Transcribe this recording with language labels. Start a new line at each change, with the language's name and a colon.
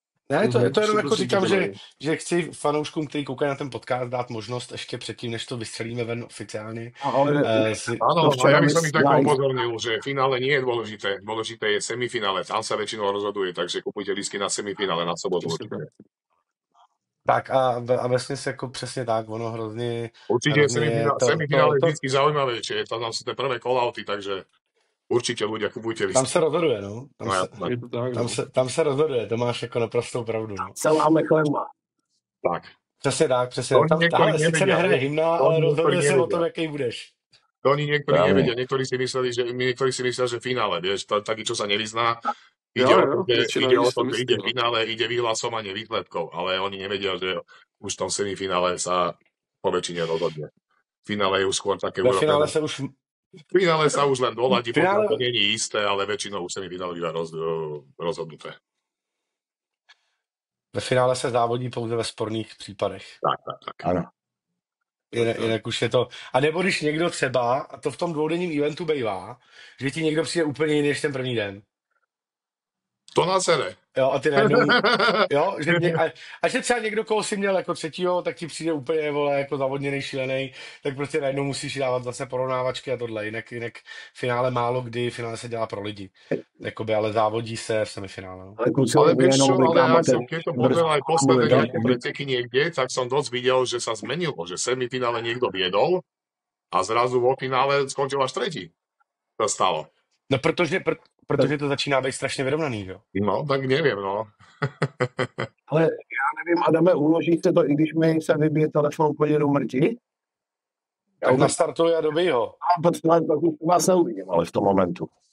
Czech: Ne, to jenom jako říkám, že chci fanouškům, kteří koukají na ten podcast, dát možnost ještě předtým, než to vystřelíme ven oficiálně.
Slovak: Áno, ja by som ich tak upozornil, že finále nie je dôležité. Dôležité je semifinále. Tam sa väčšinou rozhoduje, takže kupujte lístky na semifinále na sobotu.
Czech: Tak a vesměs jako přesně tak, ono hrozně...
Slovak: Určite semifinále je vždycky zaujímavejšie. Tam sú tie prvé call-outy, takže určitě ľudia, kupujte lístky.
Czech: Tam se rozhoduje, no. Tam se rozhoduje, to máš jako naprostou pravdu. No. Celáme chleba. Tak. Přesně tak. Tam sice nehraje hymna, ale rozhoduje se o tom, jaký budeš.
Slovak: To oni niektorí nevedia, niektorí si mysleli, že finále, vieš, taký, čo sa nevyzná, Ide o to, že ide myslím, v finále, ide vyhlasovanie výsledkov, ale oni nevedia, že už v tom semifinále sa po väčšine rozhodne. V finále je už skôr také Ve urobené. V finále sa už len doladí, pokiaľ to není isté, ale väčšinou už semifinále býva rozhodnuté.
Czech: Ve finále se závodí pouze ve sporných případech. Tak. Ano. Jinak už je to... A nebo když někdo třeba, a to v tom dvoudenním eventu bývá, že ti někdo přijde úplně jiný než ten první den. To na sere. Jo, a ty najednou, jo, a že třeba někdo, koho si měl jako třetího, tak ti přijde úplně, vole, jako zavodněnej, šílený, tak prostě najednou musíš dávat zase porovnávačky a tohle, jinak finále málo kdy, finále se dělá pro lidi, jakoby, ale závodí se v semifinále. No.
Slovak: Ale vieš čo, ale ja som, keď to pozeral aj posledné nejaké preteky niekde, tak som dosť videl, že sa zmenilo, že v semifinále niekto viedol a zrazu vo finále skončil až tretí. To stalo.
Czech: No, protože to začíná být strašně vyrovnaný, jo? No, tak nevím, no. Ale já nevím, Adame, uložíte to, i když mi se vybije telefon úplně do mrti? Tak nastartuj a dobij ho. A pak už vás neuvidím, ale v tom momentu.